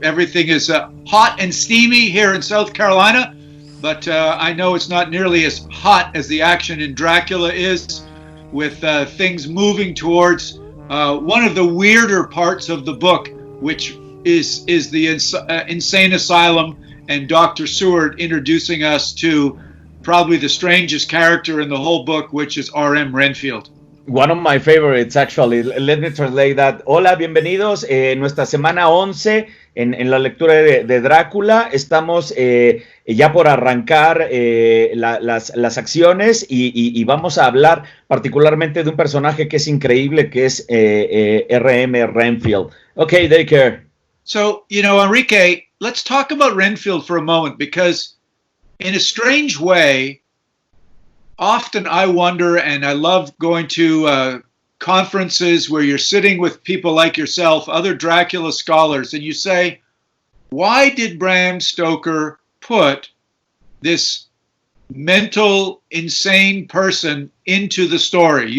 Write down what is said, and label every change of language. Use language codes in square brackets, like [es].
[en] Everything is hot and steamy here in South Carolina, but I know it's not nearly as hot as the action in Dracula is, with things moving towards one of the weirder parts of the book, which is the insane asylum, and Dr. Seward introducing us to probably the strangest character in the whole book, which is R.M. Renfield. One of my favorites, actually. Let me translate that. [es] Hola, bienvenidos. Nuestra semana 11 en la lectura de Drácula. Estamos ya por arrancar las acciones y vamos a hablar particularmente de un personaje que es increíble, que es R.M. [en] Renfield. Okay, Dacre. So, Enrique, let's talk about Renfield for a moment, because in a strange way, often I wonder, and I love going to conferences where you're sitting with people like yourself, other Dracula scholars, and you say, why did Bram Stoker put this mental, insane person into the story?